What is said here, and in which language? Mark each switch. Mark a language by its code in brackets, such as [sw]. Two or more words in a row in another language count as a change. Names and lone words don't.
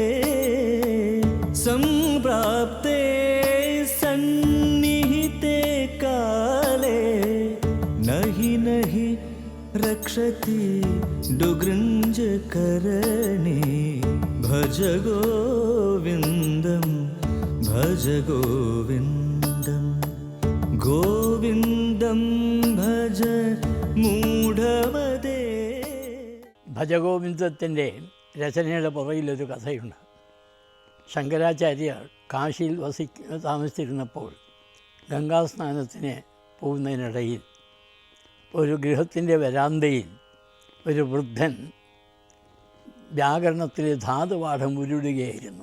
[sa] सम्प्राप्ते सन्निहिते काले नहि नहि रक्षति डुगृञ्जकरणे भज गोविन्दं भज गोविन्दं गोविन्दं भज മൂഢമതേ. [ml] ഭജഗോവിന്ദത്തിൻ്റെ രചനയുടെ പുറകിലൊരു കഥയുണ്ട്. ശങ്കരാചാര്യർ കാശിയിൽ താമസിച്ചിരുന്നപ്പോൾ ഗംഗാസ്നാനത്തിന് പോകുന്നതിനിടയിൽ ഒരു ഗൃഹത്തിൻ്റെ വരാന്തയിൽ ഒരു വൃദ്ധൻ വ്യാകരണത്തിലെ ധാതുപാഠം ഉരുടുകയായിരുന്നു.